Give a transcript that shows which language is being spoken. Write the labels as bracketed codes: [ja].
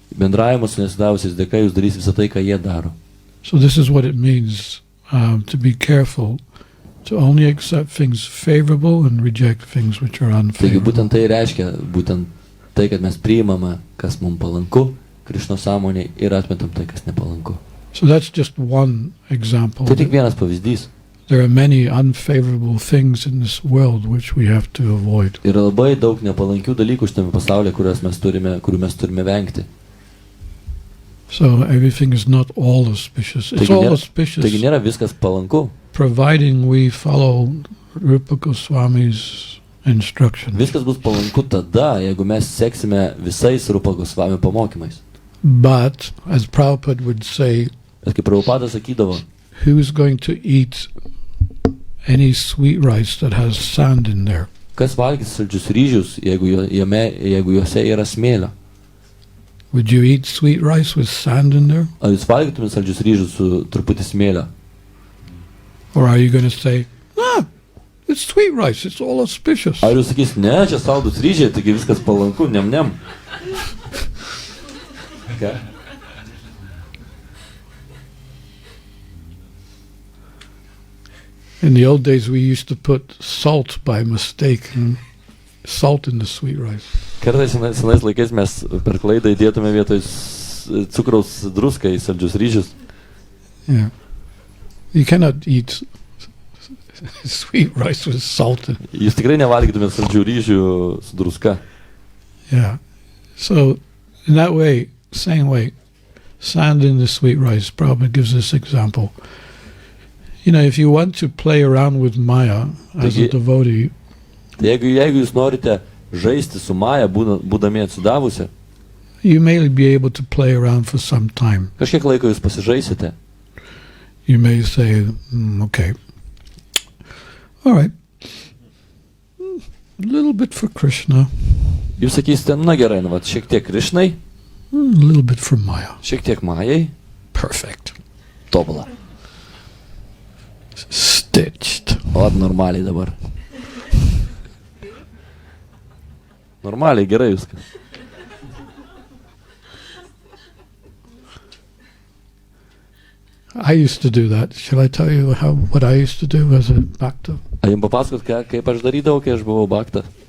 [lt] Bendravimas su neatsidavusiais dėka jūs darys visą tai, ką jie daro. [en] So this is what it means to be careful, to only accept things favorable and reject things which are [lt] Taigi [en] unfavorable. [lt] būtent tai reiškia, būtent tai, kad mes priimame, kas mums palanku, Krišnos sąmonė, ir atmetam tai, kas nepalanku. [en] So that's just one example. [lt] Tai tik vienas pavyzdys. [en] There are many unfavorable things in this world which we have to avoid. [lt] Yra labai daug nepalankių dalykų šitame pasaulyje, kurių mes turime vengti. [en] So everything is not all auspicious. It's all auspicious, [lt] Taigi nėra viskas palanku. [en] providing we follow Rupa Goswami's instructions. [lt] Viskas bus palanku tada, jeigu mes seksime visais Rupa Gosvami pamokymais. [en] But, as Prabhupada would say, [lt] Bet kaip Prabhupada sakydavo, [en] who's going to eat any sweet rice that has sand in there? [lt] kas valgys saldžius ryžius, jeigu juose yra smėlio? [en] Would you eat sweet rice with sand in there? [lt] Ar jūs valgytumėte saldžius ryžius su truputį smėlio? [en] Or are you going to say, it's sweet rice, it's all auspicious? [lt] Ar jūs sakys, ne, čia saldus ryžiai, taigi viskas palanku, nem. [en] Okay. In the old days we used to put salt by mistake, salt in the sweet rice. [lt] Kartais senais laikais mes per klaidą įdėtume vietoj cukraus druską į saldžius ryžius. [en] Yeah. You cannot eat sweet rice with salt. [lt] Jūs tikrai nevalgytumėte saldžių ryžių su druska. [en] Yeah. So, in that way, same way, sand in the sweet rice. Prabhupada gives this example. You know, if you want to play around with Maya as a devotee, [lt] Jeigu jūs norite žaisti su Maja, būdami atsidavusi, [en] you may be able to play around for some time. [lt] kažkiek laiko jūs pasižaisite. [en] You may say, okay, all right, a little bit for Krishna, [lt] Jūs sakysite, na gerai, nu, šiek tiek Krišnai, [en] a little bit for Maya. [lt] šiek tiek Majai, [en] Perfect. [lt] tobula. [en] Stitched. [lt] O, normaliai dabar. Normaliai, gerai viskas. [en] I used to do that. Shall I tell you what I used to do as a bhakta? [lt] A jums papasakot, kaip aš darydavau, kai aš buvau bhakta?